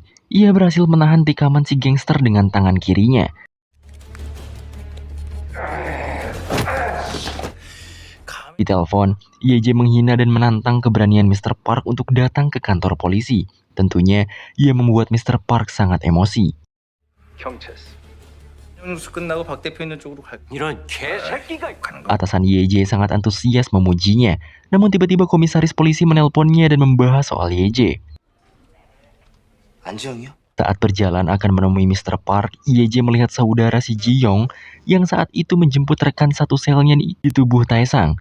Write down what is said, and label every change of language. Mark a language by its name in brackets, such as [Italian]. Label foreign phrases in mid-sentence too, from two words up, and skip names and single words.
[Indonesian] Ia berhasil menahan tikaman si gangster dengan tangan kirinya. Di telepon, Yeje menghina dan menantang keberanian Mr. Park untuk datang ke kantor polisi. Tentunya, ia membuat Mr. Park sangat emosi. [Korean] 경찰서. 뉴스 끝나고 박 대표 있는 쪽으로 갈. 이런 개새끼가 가는 거. [Indonesian] Atasan Yeje sangat antusias memujinya. Namun tiba-tiba komisaris polisi menelponnya dan membahas soal Yeje. [Korean] 안지영이요? [Indonesian] Saat berjalan akan menemui Mr. Park, Yeje melihat saudara si Ji-young yang saat itu menjemput rekan satu selnya di tubuh Taesang.